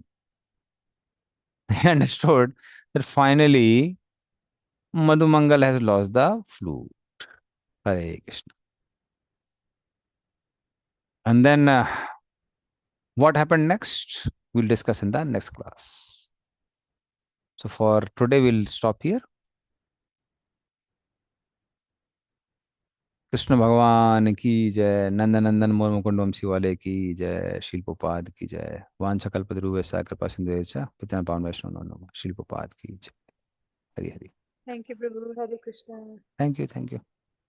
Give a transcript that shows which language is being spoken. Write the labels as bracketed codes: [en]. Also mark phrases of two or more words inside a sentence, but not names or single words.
[en] They understood that finally Madhumangal has lost the flute. Hare Krishna. And then what happened next? We'll discuss in the next class. So for today, we'll stop here. [hi] कृष्ण भगवान की जय, नंदनंदन मोर मुकुंड वंशी वाले की जय, शिल्पोपाद की जय, [sa] वांछकल्पतरुभ्यश्च कृपा सिंधुभ्यश्च पतितानां पावन वैष्णवानां नमो नमः, [hi] शिल्पोपाद की जय। हरि हरि। [en] Thank you, Prabhu. Hare Krishna. Thank you, thank you.